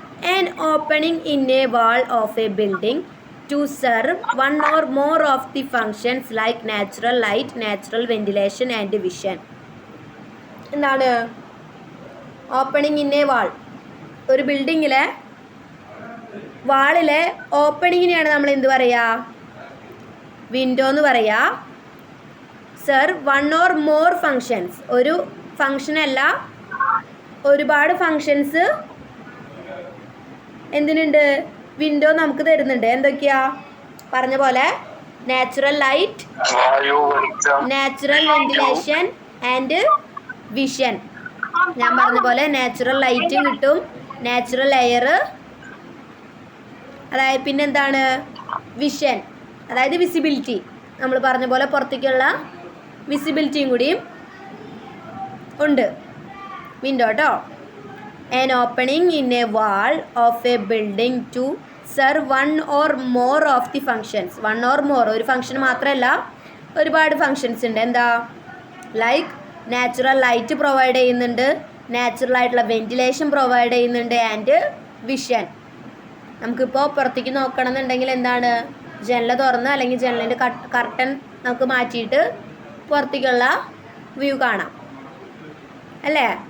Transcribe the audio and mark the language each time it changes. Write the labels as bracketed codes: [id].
[en] An opening in a wall of a building to serve one or more of the functions like natural light, natural ventilation and vision. [ml] എന്താണ് [en] Opening in a wall? [ml] ഒരു ബിൽഡിങ്ങിലെ വാളിലെ ഓപ്പണിങ്ങിനെയാണ് നമ്മൾ എന്ത് പറയുക? Window എന്ന് പറയുക. [en] sir one or more functions, [ml] ഒരു ഫങ്ഷനല്ല ഒരുപാട് functions എന്തിനുണ്ട്? Window നമുക്ക് തരുന്നുണ്ട്. എന്തൊക്കെയാ? പറഞ്ഞ പോലെ [en] Natural light, natural ventilation and vision. [ml] ഞാൻ പറഞ്ഞ പോലെ നാച്ചുറൽ ലൈറ്റും കിട്ടും, നാച്ചുറൽ എയർ, അതായത് പിന്നെന്താണ് വിഷൻ, അതായത് വിസിബിലിറ്റി. നമ്മൾ പറഞ്ഞ പോലെ പുറത്തേക്കുള്ള വിസിബിലിറ്റിയും കൂടിയും ഉണ്ട് വിൻഡോ കേട്ടോ. [en] An opening in a wall of a building to serve one or more of the functions. One or more, [ml] ഒരു ഫംഗ്ഷൻ മാത്രമല്ല ഒരുപാട് ഫങ്ഷൻസ് ഉണ്ട്. എന്താ? ലൈക്ക് നാച്ചുറൽ ലൈറ്റ് പ്രൊവൈഡ് ചെയ്യുന്നുണ്ട്, നാച്ചുറൽ ആയിട്ടുള്ള വെന്റിലേഷൻ പ്രൊവൈഡ് ചെയ്യുന്നുണ്ട് ആൻഡ് വിഷൻ. നമുക്കിപ്പോൾ പുറത്തേക്ക് നോക്കണം എന്നുണ്ടെങ്കിൽ എന്താണ്? ജനൽ തുറന്ന് അല്ലെങ്കിൽ ജനലിൻ്റെ കർട്ടൻ നമുക്ക് മാറ്റിയിട്ട് പുറത്തേക്കുള്ള വ്യൂ കാണാം അല്ലേ?